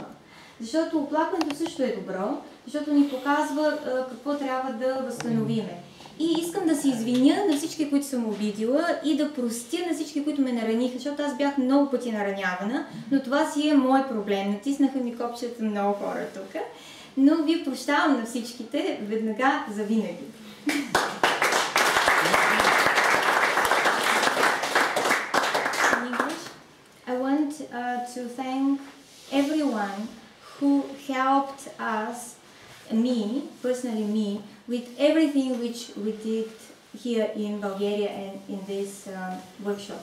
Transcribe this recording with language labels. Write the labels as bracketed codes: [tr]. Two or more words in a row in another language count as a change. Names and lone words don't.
[bg] Защото оплакването също е добро, защото ни показва какво трябва да възстановиме. И искам да се извиня на всички, които съм обидила и да простя на всички, които ме нараниха, защото аз бях много пъти наранявана, но това си е мой проблем. Натиснаха ми копчета много хора тук, но ви прощавам на всичките веднага за винаги. [en] I want to thank everyone who helped us, personally me, with everything which we did here in Bulgaria and in this workshop.